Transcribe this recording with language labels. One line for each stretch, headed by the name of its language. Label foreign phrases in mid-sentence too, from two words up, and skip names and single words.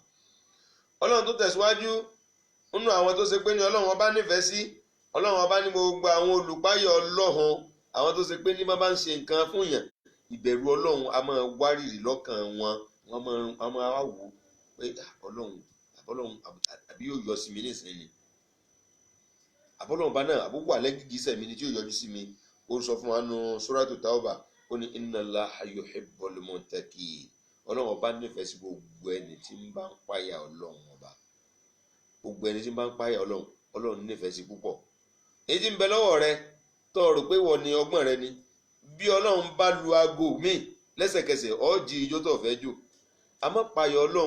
Yoruba: ọlọ́run tó tẹ̀síwájú nínú àwọn tó ṣe pé ní ọlọ́run ọba nífẹ̀ẹ́ sí ọlọ́run ọba ní gbogbo àwọn olùpáyọ̀ ọlọ́run àwọn tó ṣe pé ní bá ń ṣe nǹkan fún yàn ìbẹ̀rù ọlọ́run a máa wárìrì lọ́kàn wọn wọ́n máa wá wò ó pé ọlọ́run àbí yóò yọ sí mi nísìnyí ni àbọ́lọ́run bá náà àbúkù alẹ́ gìgísẹ̀ mi ni tí yóò yọjú sí mi ó sọ fún wa nù Suratu Tawba ó ní inna
Arabic: الله يحب المتقين
Yoruba: ọlọ́run ọba nífẹ̀ẹ́ sí gbogbo ẹni tí ń bá ń páyà ọlọ́run ọba gbogbo ẹni tí ń bá ń páyà ọlọ́run nífẹ̀ẹ́ sí púpọ̀ èyí tí ń bẹ lọ́wọ́ rẹ tó rò pé wọ́n ní ọgbọ́n rẹ ni bí ọlọ́run bá lu aago míì lẹ́sẹ̀kẹsẹ̀ ó jí ijó tó fẹ́ jò àmọ́ páyà ọlọ́run